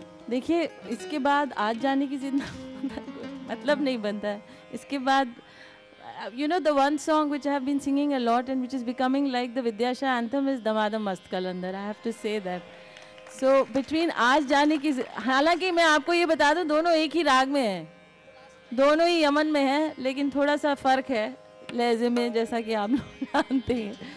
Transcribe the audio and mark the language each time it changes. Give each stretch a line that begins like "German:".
Hindi: देखिए इसके बाद आज जाने की जिद मतलब नहीं बनता है। इसके बाद
English: you know the one song which I have been singing a lot and which is becoming like the Vidyasha anthem is Damadam Mast Kalandar. I have to say that.
Hindi: So between आज जाने की, हालांकि मैं आपको ये बता दूं दोनों एक ही राग में हैं, दोनों ही यमन में हैं, लेकिन थोड़ा सा फ़र्क है लहजे में, जैसा कि आप लोग जानते हैं।